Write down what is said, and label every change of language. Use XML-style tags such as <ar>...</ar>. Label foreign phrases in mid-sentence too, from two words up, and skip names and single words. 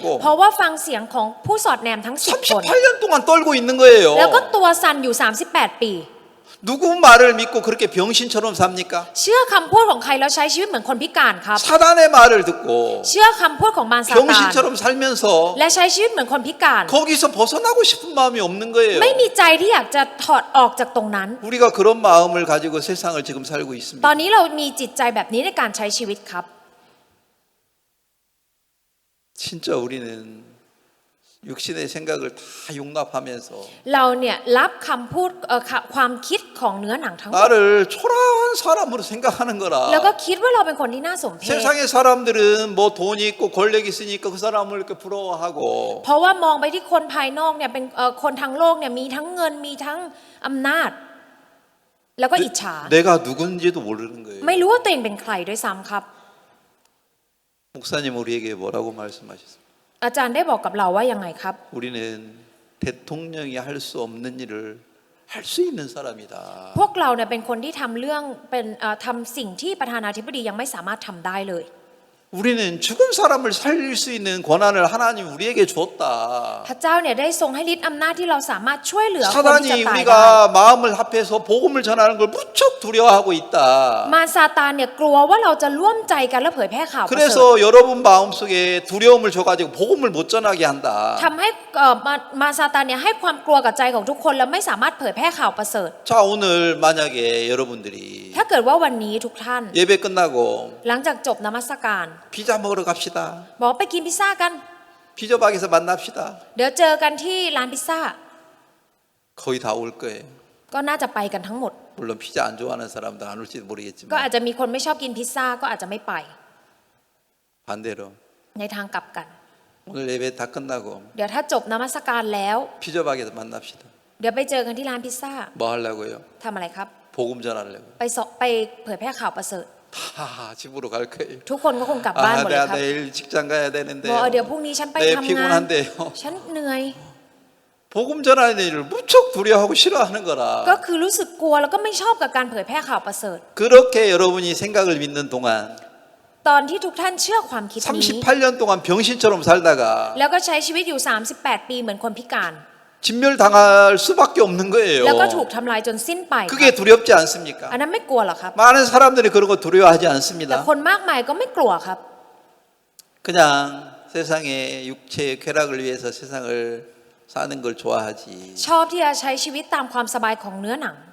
<th>เพราะว่าฟังเสียงของผู้สอดแนมทั้ง10 คน</th> <ko>38년 동안 떨고 있는 거예요.</ko> <th>แล้วก็ตัวสั่นอยู่38 ปี</th> <ko>누구 말을 믿고 그렇게 병신처럼 삽니까?</ko> <th>เชื่อคำพูดของใครแล้วใช้ชีวิตเหมือนคนพิการครับ</th> <ko>사단의 말을 듣고</ko> <th>เชื่อคำพูดของมารซาตาน</th> <ko>병신처럼 살면서</ko> <th>และใช้ชีวิตเหมือนคนพิการ</th> <ko>거기서 벗어나고 싶은 마음이 없는 거예요.</ko> <th>ไม่มีใจที่อยากจะถอดออกจากตรงนั้น</th> <ko>우리가 그런 마음을 가지고 세상을 지금 살고</ko> <th>ต</th> <ko>있습니다.</ko> <th>อนนี้เรามีจิตใจแบบนี้ในการใช้ชีวิตครับ</th> <ko>진짜 우리는 육신의 생각을 다 용납하면서</ko> <th>เราเนี่ยรับคำพูดความคิดของเนื้อหนังทั้งหมด</th> <ko>나를 초라한 사람으로 생각하는</ko> <th>แล้วก็</th> <ko>거라.</ko> <th>คิดว่าเราเป็นคนที่น่าสมเพช</th> <ko>세상의 사람들은 뭐 돈이 있고 권력이 있으니까 그 사람을 이렇게 부러워하고</ko> <th>เพราะว่ามองไปที่คนภายนอกเนี่ยเป็นคนทางโลกเนี่ยมีทั้งเงินมีทั้งอำนาจ แล้วก็อิจฉา</th> <ko>내가 누군지도 모르는 거예요.</ko> <th>ไม่รู้ว่าตัวเองเป็นใครด้วยซ้ำครับ</th> <ko>목사님 우리에게 뭐라고 말씀하셨어요?</ko> <th>อาจารย์ได้บอกกับเราว่ายังไงครับ</th> <ko>우리는 대통령이 할 수 없는 일을 할 수 있는 사람이다.</ko> <th>พวกเราเนี่ยเป็นคนที่ทำเรื่องเป็นทำสิ่งที่ประธานาธิบดียังไม่สามารถทำได้เลย</th> <ko>우리는 죽은 사람을 살릴 수 있는 권한을 하나님 우리에게 줬다.</ko> <th>พระเจ้าเนี่ยได้ทรงให้ฤทธิ์อำนาจที่เราสามารถช่วยเหลือคนที่</th> <ko>사단이</ko> <th>จะตายได้</th> <ko>우리가 마음을 합해서 복음을 전하는 걸 무척 두려워하고 있다.</ko> <th>มารซาตานเนี่ยกลัวว่าเราจะร่วมใจกันและเผยแพร่ข่าวประเสริฐ</th> <ko>그래서 여러분 마음속에 두려움을 줘가지고 복음을 못 전하게 한다.</ko> <th>ทำให้มารซาตานเนี่ยให้ความกลัวกับใจของทุกคนแล้วไม่สามารถเผยแพร่ข่าวประเสริฐ</th> <ko>자 오늘 만약에 여러분들이</ko> <th>ถ้าเกิดว่าวันนี้ทุกท่าน</th> <ko>예배 끝나고</ko> <th>หลังจากจบนมัสการ</th> <ko>피자 먹으러 갑시다.</ko> <th>บอกไปกินพิซซ่ากัน</th> <ko>피자박에서 만납시다.</ko> <th>เดี๋ยวเจอกันที่ร้านพิซซ่า</th> <ko>거의 다 올 거예요.</ko> <th>ก็น่าจะไปกันทั้งหมด</th> <ko>물론 피자 안 좋아하는 사람도 안 올지도</ko> <th>ก็อาจ</th> <ko>모르겠지만</ko> <th>จะมีคนไม่ชอบกินพิซซ่าก็อาจจะไม่ไป</th> <ko>반대로</ko> <th>ในทางกลับกัน</th> <ko>오늘 예배 다 끝나고</ko> <th>เดี๋ยวถ้าจบนมัสการแล้ว</th> <ko>피자박에서 만납시다.</ko> <th>เดี๋ยวไปเจอกันที่ร้านพิซซ่า</th> <ko>뭐 하려고요?</ko> <th>ทำอะไรครับ</th> <ko>복음 전하려고.</ko> <th>ไปเผยแพร่ข่าวประเสริฐ</th> <ko>다 집으로 갈 거예요.</ko> <th>ทุกคนก็คงกลับบ้านหมดเลย</th> <ko>내가</ko> <th>ครับ</th> <ko>내일 직장 가야 되는데</ko> <th>บอกเดี๋ยวพรุ่งนี้ฉันไป</th> <ko>내</ko> <th>ทำงาน</th> <ko>피곤한데요.</ko> <th>ฉันเหนื่อย</th> <ko>복음 전하는 일을 무척 두려워하고 싫어하는</ko> <th>ก็</th> <ko>거라.</ko> <th>คือรู้สึกกลัวแล้วก็ไม่ชอบกับการเผยแพร่ข่าวประเสริฐ</th> <ko>그렇게 여러분이 생각을 믿는 동안</ko> <th>ตอนที่ทุกท่านเชื่อความคิดนี้</th> <ko>38년 동안 병신처럼 살다가</ko> <th>แล้วก็ใช้ชีวิตอยู่ 38 ปีเหมือนคนพิการ</th> <ko>진멸당할 수밖에 없는 거예요.</ko> <th>แล้วก็ถูกทำลายจนสิ้นไป</th> <ko>그게 두렵지 않습니까?</ko> <th>อันนั้นไม่กลัวหรอครับ</th> <ko>많은 사람들이 그런 거 두려워하지</ko> <th>แต่</th> <ko>않습니다.</ko> <th>คนมากมายก็ไม่กลัวครับ</th> <ko>그냥 세상의 육체의 쾌락을 위해서 세상을 사는 걸 좋아하지.</ko> <th>ชอบที่จะใช้ชีวิตตามความสบายของเนื้อหนัง</th>